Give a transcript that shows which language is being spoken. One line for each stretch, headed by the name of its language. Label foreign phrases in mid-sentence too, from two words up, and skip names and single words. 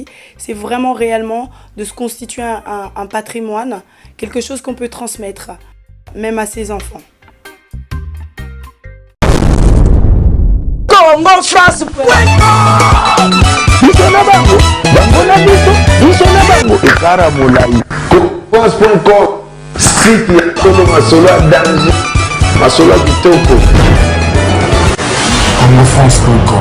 French: C'est vraiment réellement de se constituer un patrimoine, quelque chose qu'on peut transmettre, même à ses enfants. Congo France
Lingala: France.com site ya Congo masolo ya danger masolo ya kitoko.
French: CongoFrance.com